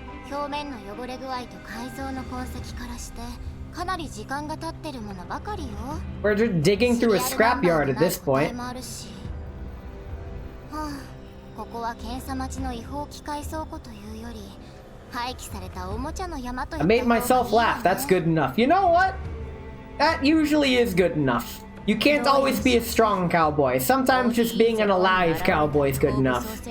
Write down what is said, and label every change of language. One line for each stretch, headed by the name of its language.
Japanese: 表面の汚れ具合と改造の痕跡からしてかなり時間が経ってるものばかりよ。
English: We're just digging through a scrapyard at this point.
Japanese: もあるしはあ、ここは検査待ちの違法機械倉庫というより廃棄されたおもちゃの山といった
English: I made myself laugh. That's good enough. You know what? That usually is good enough. You can't always be a strong cowboy. Sometimes just being an alive cowboy is good enough.